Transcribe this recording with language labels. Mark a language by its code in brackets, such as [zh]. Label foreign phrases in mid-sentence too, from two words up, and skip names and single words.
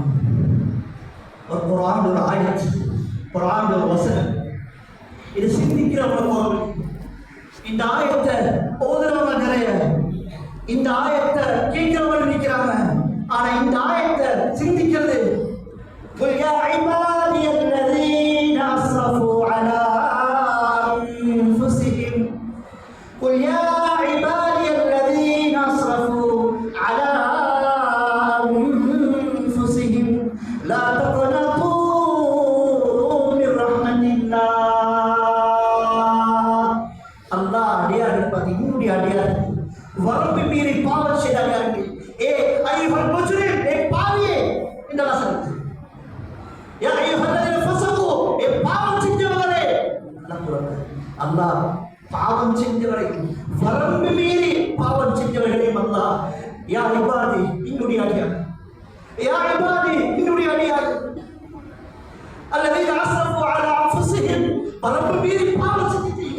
[ta] ஒரு குர்ஆன் ஒரு ஆயத், குர்ஆன் ஒரு வசனம், இது சிந்திக்கிறவங்க, இந்த ஆயத்தை ஓதுறவங்க நிறைய, இந்த ஆயத்தை கேட்கிறவங்க நிற்கிறாங்க, ஆனா இந்த ஆயத்தை சிந்திக்கிறது. [ar] قل يا عبادي الذين أسرفوا على أنفسهم قل يا عبادي الذين أسرفوا على أنفسهم لا تقنطوا من رحمة الله. [ta] அல்லாஹ் அடியார்கள் பத்தி, இன்னுடைய அடியார் வரம்பு மீறி பாவம் செய்தார்கள். ஏ [ar] أيها المجرم, [ta] ஏ பாவியே, இந்த வசனம் [ar] يا أيها الذين فسقوا, [ta] ஏ பாவம் செஞ்சவரே, அல்லாஹ் பாவம் செஞ்சவரை, வரம்பு மீறி பாவம் செஞ்சவர்களே அல்லாஹ் [ar] يا عبادي, [ta] என்னுடைய அடியார், [ar] يا عبادي, [ta] என்னுடைய அடியார், [ar] الذين أسرفوا على أنفسهم, [ta] வரம்பு மீறி பாவம் செஞ்சீங்க.